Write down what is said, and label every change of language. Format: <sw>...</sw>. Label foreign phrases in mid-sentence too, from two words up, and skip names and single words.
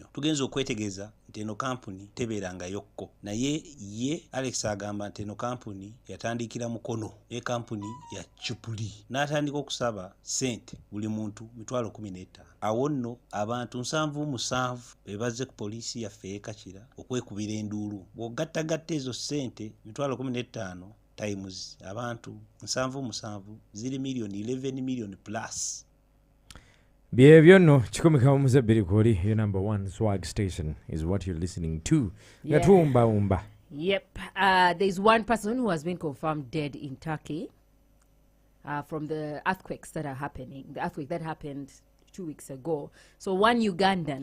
<lg>Tugenza okwetegeeza nti eno kampuni tebeeranga yokko, naye ye Alex agamba nti eno kampuni yatandikira mukono ne kampuni ya Chupuli n'atandika okusaba sente buli muntu 15,000. Awo nno abantu 77 bebaze ku poliisi yaffe ekakira okwekubira enduulu. Bw'ogattagatta ezo sente 15,000 times abantu 77 ziri millioni 11</lg> <en>million plus. Behavior no chikomeka umuze birikori. Your number one swag station is what you're listening to. Yeah. Umba. Yep. There's one person who has been confirmed dead in Turkey from the earthquakes that are happening. The earthquake that happened 2 weeks ago. So one Ugandan.</en>